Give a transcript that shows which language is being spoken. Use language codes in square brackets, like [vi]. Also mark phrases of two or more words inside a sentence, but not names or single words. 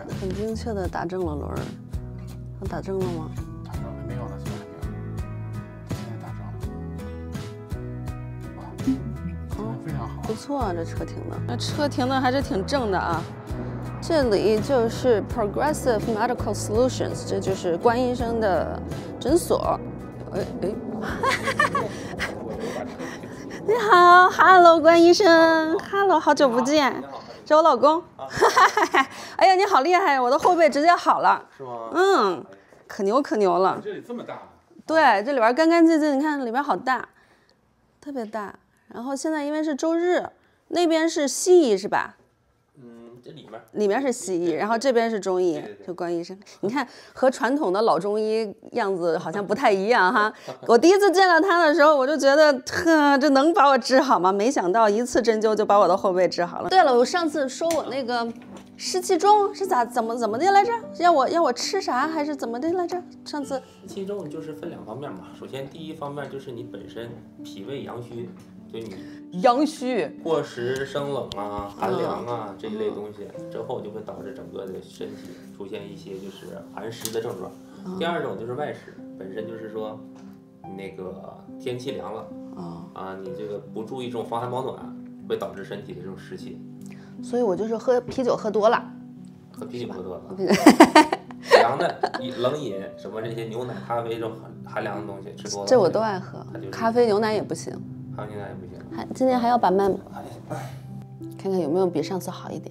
[zh] 很精確的打正了輪兒，他打正了嗎？打正了沒有呢，現在還沒有，現在打正了。非常好，不錯啊，這車停的，那車停的還是挺正的啊。這裡就是 Progressive Medical Solutions，這就是關醫生的診所。哎，你好 ，Hello， 關醫生 ，Hello， 好久不見，這我老公。哎呀，你好厲害，我的後背直接好了。是嗎？嗯，可牛了。這裡這麼大？對，這裡邊乾乾淨淨，你看裡邊好大，特別大。然後現在因為是周日，那邊是西醫是吧？這裡面是西醫，然後這邊是中醫，就關醫生。你看和傳統的老中醫樣子好像不太一樣哈。我第一次見到他的時候，我就覺得，這能把我治好嗎？沒想到一次針灸就把我的後背治好了。對了，我上次說我那個濕氣重是怎麼的來着？要我吃啥還是怎麼的來着？上次濕氣重就是分2方面嘛。首先第一方面就是你本身脾胃陽虛。就你陽虛過食生冷啊、寒涼啊這一類東西之後，就會導致整個的身體出現一些就是寒濕的症狀。第二種就是外濕，本身就是說那個天氣涼了你這個不注意這種防寒保暖，會導致身體的這種濕氣。所以我就是喝啤酒喝多了，喝啤酒喝多了，涼的冷飲什麼這些牛奶、咖啡這種寒涼的東西吃多了，這我都愛喝，咖啡牛奶也不行。咖啡牛奶也不行。今天還要把脈嗎？看看有没有比上次好一点。